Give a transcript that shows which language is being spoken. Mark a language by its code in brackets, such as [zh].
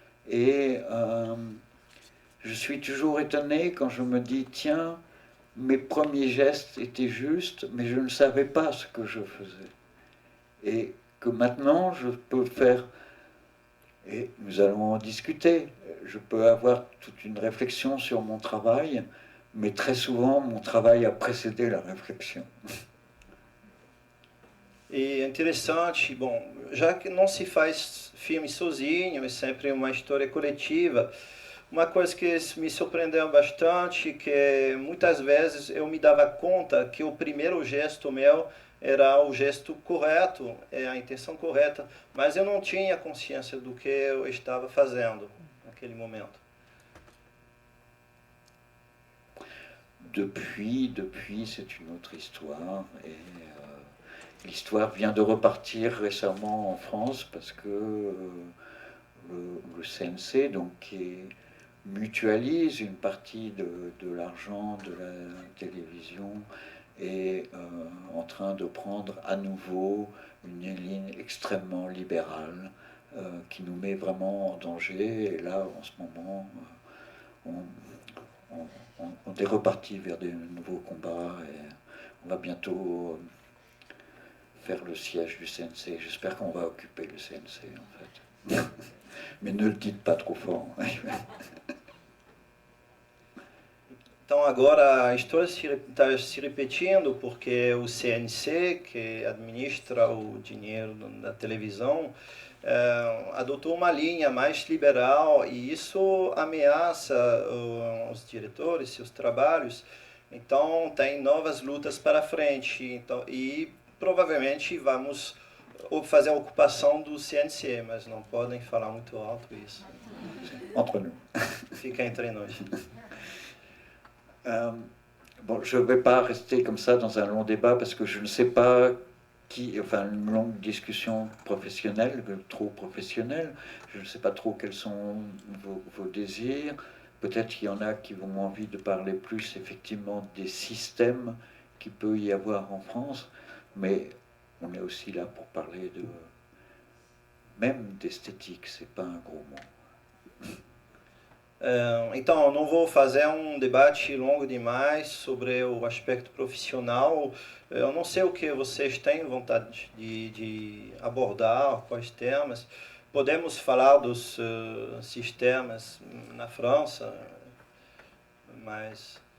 [fr] Et je suis toujours étonné quand je me dis, tiens, mes premiers gestes étaient justes, mais je ne savais pas ce que je faisais. Et que maintenant, je peux faire, et nous allons en discuter, je peux avoir toute une réflexion sur mon travail, mais très souvent, mon travail a précédé la réflexion. [pt] E é interessante, bom, já que não se faz filme sozinho, é sempre uma história coletiva, uma coisa que me surpreendeu bastante, que muitas vezes eu me dava conta que o primeiro gesto meu era o gesto correto, a intenção correta, mas eu não tinha consciência do que eu estava fazendo naquele momento. [fr] Depuis, c'est une autre histoire, et l'histoire vient de repartir récemment en France parce que le CNC, donc, qui mutualise une partie de l'argent de la télévision, est en train de prendre à nouveau une ligne extrêmement libérale qui nous met vraiment en danger. Et là, en ce moment, on est reparti vers des nouveaux combats et on va bientôt faire le siège du CNC. J'espère qu'on va occuper le CNC, en fait. Mais ne le dites pas trop fort. [pt] Então agora a história está se repetindo porque o CNC, que administra o dinheiro da televisão, adotou uma linha mais liberal, e isso ameaça os diretores, seus trabalhos. Então tem novas lutas para frente, então, e provavelmente vamos fazer a ocupação do CNC, mas não podem falar muito alto isso. [fr] Entre nous. [pt] Fica entre nós. [fr] Bon, je ne vais pas rester comme ça dans un long débat parce que je ne sais pas enfin une longue discussion professionnelle, trop professionnelle. Je ne sais pas trop quels sont vos désirs. Peut-être qu'il y en a qui ont envie de parler plus effectivement des systèmes qu'il peut y avoir en France, mais on est aussi là pour parler même d'esthétique, c'est pas un gros mot. [pt] Então, eu não vou fazer um debate longo demais sobre o aspecto profissional. Eu não sei o que vocês têm vontade de abordar, quais temas. Podemos falar dos sistemas na França, mas...